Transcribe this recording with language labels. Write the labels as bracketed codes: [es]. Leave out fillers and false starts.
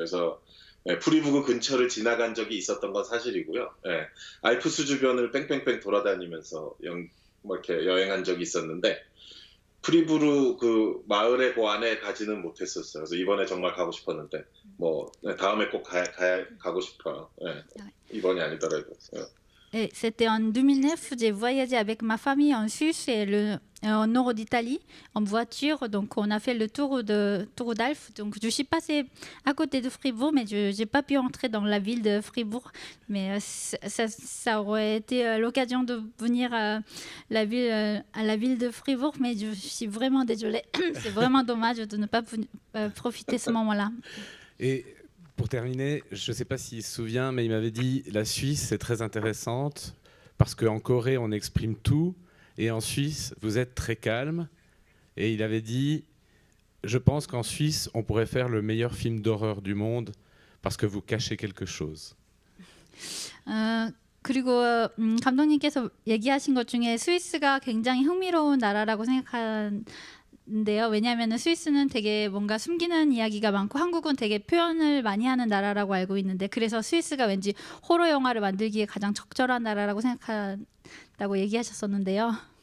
[ko] 그래서 프리부그 근처를 지나간 적이 있었던 건 사실이고요. 알프스 주변을 뺑뺑뺑 돌아다니면서 뭐 이렇게 여행한 적이 있었는데 프리부르 그 마을의 그 안에 가지는 못했었어요. 그래서 이번에 정말 가고 싶었는데 뭐 다음에 꼭 가고 싶어요. 이번이 아니더라도. [fr] Et c'était en 2009, j'ai voyagé avec ma famille en Suisse et en nord d'Italie en voiture. Donc on a fait le tour d'Alf. Donc je suis passée à côté de Fribourg, mais je n'ai pas pu entrer dans la ville de Fribourg. Mais ça aurait été l'occasion de venir à la ville de Fribourg. Mais je suis vraiment désolée. C'est vraiment dommage de ne pas profiter de ce moment-là. Et pour terminer, je ne sais pas s'il se souvient, mais il m'avait dit la Suisse, c'est très intéressante parce qu'en Corée, on exprime tout. Et en Suisse, vous êtes très calme. Et il avait dit, je pense qu'en Suisse, on pourrait faire le meilleur film d'horreur du monde parce que vous cachez quelque chose. [ko] 그리고 감독님께서 얘기하신 것 중에 스위스가 굉장히 흥미로운 나라라고 생각하는데요. 왜냐하면 스위스는 되게 뭔가 숨기는 이야기가 많고 한국은 되게 표현을 많이 하는 나라라고 알고 있는데 그래서 스위스가 왠지 호러 영화를 만들기에 가장 적절한 나라라고 생각한다고 얘기하셨었는데요.